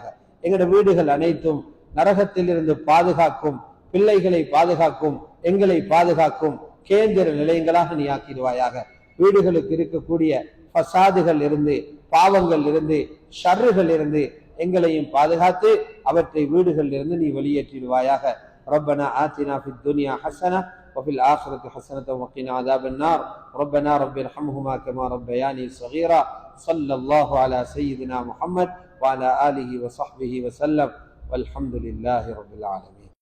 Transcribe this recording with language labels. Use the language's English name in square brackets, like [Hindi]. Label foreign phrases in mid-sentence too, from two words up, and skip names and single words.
[Tamil] எங்களோட வீடுகள் அனைத்தும் நரகத்தில் இருந்து பாதுகாக்கும், பிள்ளைகளை பாதுகாக்கும், எங்களை பாதுகாக்கும் கேந்திர நிலையங்களாக நீ ஆக்கிடுவாயாக. வீடுகளுக்கு இருக்கக்கூடிய ஃபசாதுகள் இருந்து, பாவங்கள் இருந்து, ஷர்றுகள் இருந்து எங்களையும் பாதுகாத்து அவற்றை வீடுகளில் இருந்து நீ வெளியேற்றிடுவாயாக. [Arabic] ربنا آتنا في الدنيا حسنة وفي الآخرة حسنة وقنا عذاب النار. ربنا رب ارحمهما كما ربياني صغيرا. صلى الله على سيدنا محمد وعلى آله وصحبه وسلم والحمد لله رب العالمين.